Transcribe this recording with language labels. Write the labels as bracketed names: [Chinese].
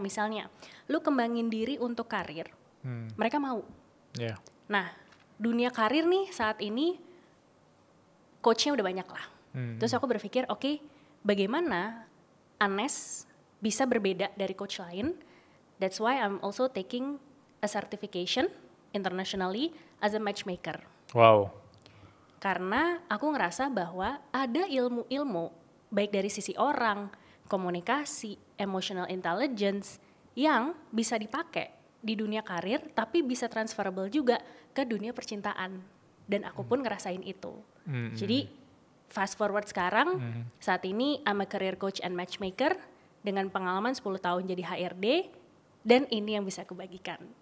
[Indonesian] Misalnya, lu kembangin diri untuk karir, mereka mau. Nah, dunia karir nih saat ini, coachnya udah banyak lah. Terus aku berpikir, oke, bagaimana Anes bisa berbeda dari coach lain? [English] That's why I'm also taking a certification internationally as a matchmaker. [Indonesian] Karena aku ngerasa bahwa ada ilmu-ilmu baik dari sisi orang, komunikasi, emotional intelligence yang bisa dipakai di dunia karir tapi bisa transferable juga ke dunia percintaan. Dan aku pun ngerasain itu. Jadi [English] fast forward [Indonesian] sekarang, saat ini [English] I'm a career coach and matchmaker [Indonesian] dengan pengalaman 10 tahun jadi HRD, dan ini yang bisa aku bagikan.